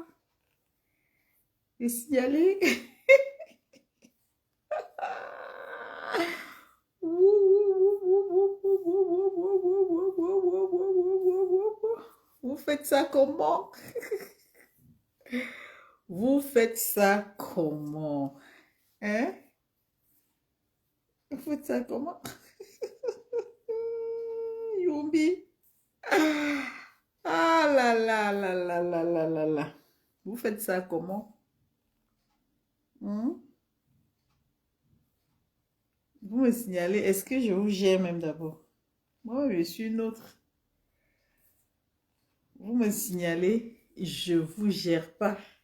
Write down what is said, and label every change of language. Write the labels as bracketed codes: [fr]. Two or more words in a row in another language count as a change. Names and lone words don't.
[fr] Le signaler. Vous faites ça comment? Vous faites ça comment? Hein? Vous faites ça comment? Yumbi. Ah là là là là là là là là. Vous faites ça comment? Hmm? Vous me signalez, est-ce que je vous gère même d'abord? Moi, je suis une autre. Vous me signalez, je vous gère pas.